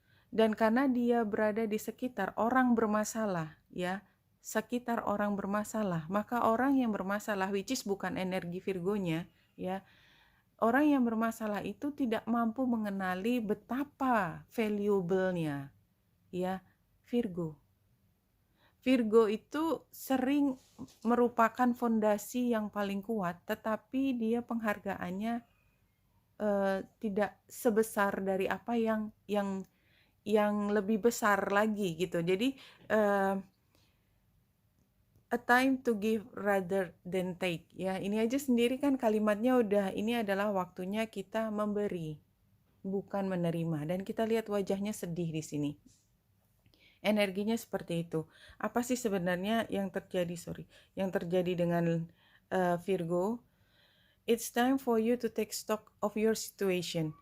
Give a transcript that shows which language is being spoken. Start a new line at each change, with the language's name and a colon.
Indonesian: Dan karena dia berada di sekitar orang bermasalah ya, sekitar orang bermasalah, maka orang yang bermasalah,
English: which is
Indonesian: bukan energi Virgonya ya, orang yang bermasalah itu tidak mampu mengenali betapa valuable-nya ya Virgo. Virgo itu sering merupakan fondasi yang paling kuat, tetapi dia penghargaannya tidak sebesar dari apa yang lebih besar lagi gitu.
English: Jadi a time to give rather than take ya.
Indonesian: Ini aja sendiri kan kalimatnya udah, ini adalah waktunya kita memberi, bukan menerima. Dan kita lihat wajahnya sedih di sini. Energinya seperti itu. Apa sih sebenarnya yang terjadi dengan Virgo?
English: It's time for you to take stock of your situation.